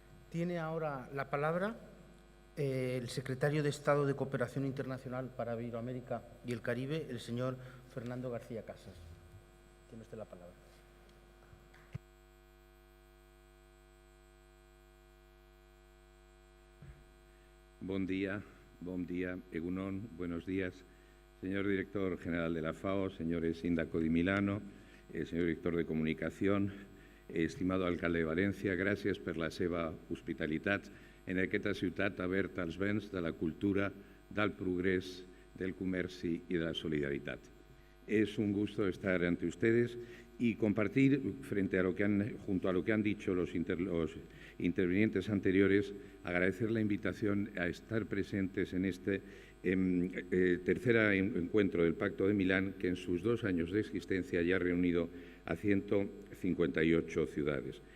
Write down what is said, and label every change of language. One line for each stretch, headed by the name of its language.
Spanish: Tiene ahora la palabra el secretario de Estado de Cooperación Internacional para Iberoamérica y el Caribe, el señor Fernando García Casas. Tiene usted la palabra. Buen día, Egunon, buenos días. Señor director general de la FAO, señores Sindaco di Milano, señor director de Comunicación, estimado alcalde de València,
Catalan: gràcies per la seva hospitalitat en aquesta ciutat oberta als béns de la cultura, del progrés, del comerci
Spanish: y de la solidaridad. Es un gusto estar ante ustedes y compartir junto a lo que han dicho los intervinientes anteriores, agradecer la invitación a estar presentes en este tercer encuentro del Pacto de Milán, que en sus 2 años de existencia ya ha reunido a 158 ciudades.